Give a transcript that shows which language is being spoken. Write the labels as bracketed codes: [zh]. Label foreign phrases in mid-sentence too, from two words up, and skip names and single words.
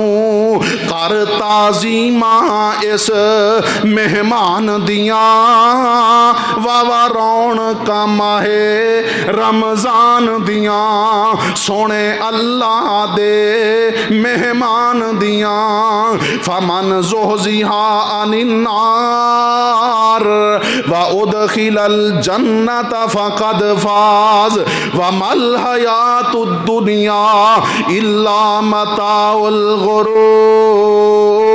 [pa] کر تعظیماں اس مہمان دیاں، واہ واہ رونقاں ماہِ رمضان دیاں. سوہنے اللہ دے مہمان دیاں. [ar] فمن زحزح عن النار وأدخل الجنة فقد فاز وما الحياة الدنيا إلا متاع الغرور.